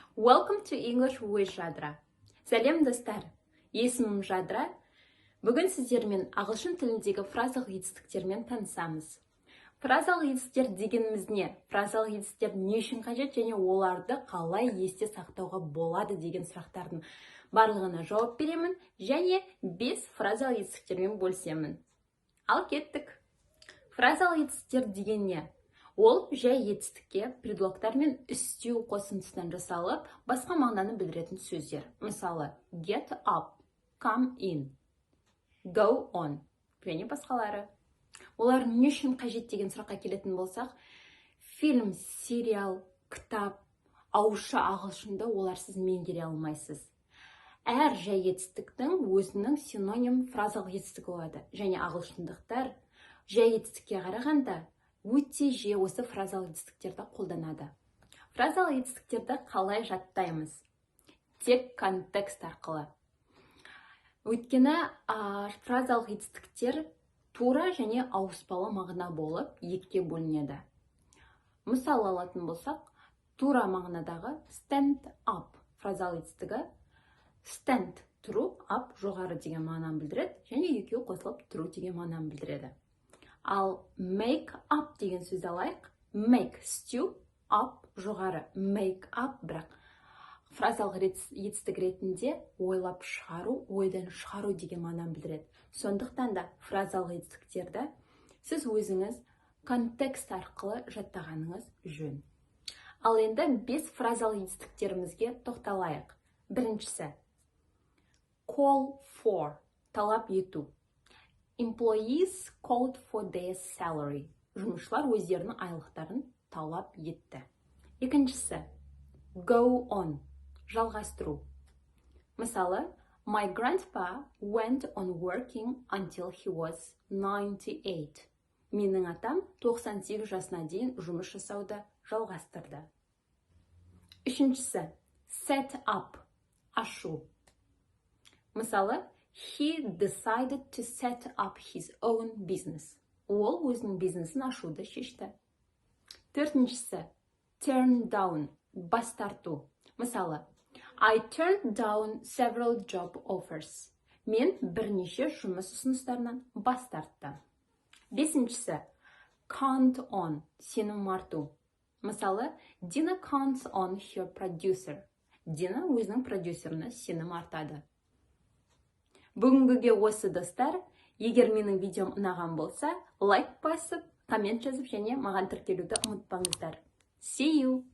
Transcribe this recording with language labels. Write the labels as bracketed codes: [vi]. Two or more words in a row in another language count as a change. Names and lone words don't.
[en] Welcome to English with Жадыра. [kk] Сәлем достар, есімім Жадыра. Бүгін сіздермен ағылшын тіліндегі фразалық етістіктермен танысамыз. Фразалық етістіктер дегеніміз не? Фразалық етістіктер не үшін қажет және оларды қалай есте сақтауға болады деген сұрақтардың барлығына жауап беремін және 5 фразалық етістіктермен бөлісемін. Ал кеттік. Фразалық етістіктер деген не? Ол жай етістікке предлогтар мен үстеу қосындысынан жасалып, басқа мағынаны білдіретін сөздер. Мысалы, [en] get up, come in, go on, [kk] және басқалары. Олар не үшін қажет деген сұраққа келетін болсақ, фильм, сериал, кітап, ауызша ағылшынды оларсыз меңгере алмайсыз. Әр жай етістіктің өзінің синоним фразалық етістігі болады. Және ағылшындықтар жай етістікке қарағанда өте жиі осы фразалық етістіктерді қолданады. Фразалық етістіктерді қалай жаттаймыз? Тек контекст арқылы. Өйткені фразалық етістіктер тура және ауыспалы мағына болып екіге бөлінеді. Мысал алатын болсақ, тура мағынадағы [en] stand up [kk] фразалық етістігі stand тұру, up жоғары деген мағынаны білдіреді, және екеуі қосылып тұру деген мағынаны білдіреді. Ал [en] make up [kk] деген сөзді алайық. [en] Make stew, up жоғары. Make up [kk] бірақ фразалық етістік ретінде ойлап шығару, ойдан шығару деген мағынаны білдіреді. Сондықтан да фразалық етістіктерді сіз өзіңіз контекст арқылы жаттағаныңыз жөн. Ал енді 5 фразалық етістіктерімізге тоқталайық. [en] Біріншісі call for, [kk] талап ету. [en] Employees called for their salary. [kk] Жұмысшылар өздерінің айлықтарын талап етті. Екіншісі [en] go on, [kk] жалғастыру. Мысалы, [en] my grandpa went on working until he was 98. [kk] Менің атам 98 жасына дейін жұмыс жасауды жалғастырды. [en] Үшіншісі set up, [kk] ашу. Мысалы, [en] he decided to set up his own business. [kk] Ол өзінің бизнесін ашуды шешті. [en] Төртіншісі turn down, [kk] бас тарту. Мысалы, [en] I turned down several job offers. [kk] Мен бірнеше жұмыс ұсыныстарынан бас тартты. Бесіншісі [en] count on, [kk] сенім арту. Мысалы, [en] Dina counts on her producer. [kk] Дина өзінің продюсеріне сенім артады. Бүгінгіге осы достар. Егер менің видеом ұнаған болса, лайк басып, коммент жазып және маған тіркелуді ұмытпаңыздар. [en] See you!